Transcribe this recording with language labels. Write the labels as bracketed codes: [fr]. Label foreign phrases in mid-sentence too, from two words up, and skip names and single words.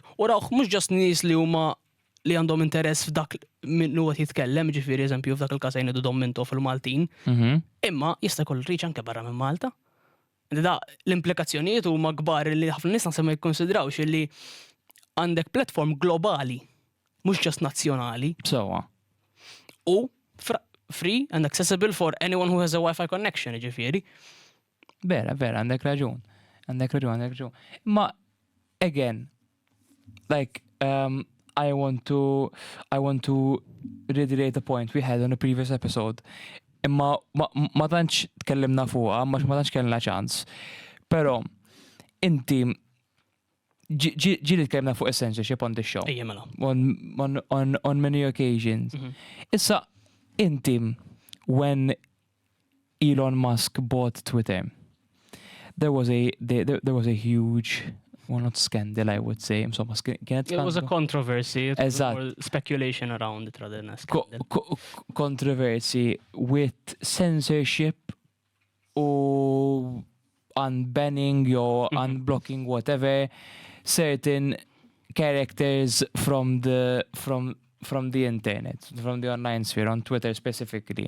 [mt] U rawh mhux ġast nies li huma li għandhom interess f'dak min huwa jitkellem, ġifieri eżempju f'dak il-każ jgħidu Domminto fil-Maltin. Imma jista' jkoll reach anke barra minn Malta. Da l-implikazzjonijiet huma kbar li ħafna nies naħseb ma jikkonsidrawx li għandek platform globali, mhux ġast nazzjonali. Sewwa. [en] U free and accessible for anyone who has a Wi-Fi connection, ġifieri. [mt] Vera, għandek raġun. Ma, [en] again, like, I want to reiterate a point we had on a previous episode. [mt] Imma ma tantx tkellimna fuqha, ma tantx kellna ċans. Però inti ġili tkellimna fuq [en] censorship on the show. [mt] Ejjemela. [en] On many occasions. [mt] Issa inti, [en] when Elon Musk bought Twitter, there was a huge, well, not scandal, I would say. [mt] Insomma, [en] it was a controversy. It was more speculation around it rather than a scandal. Controversy with censorship or unbanning or unblocking whatever certain characters from the internet, from the online sphere, on Twitter specifically.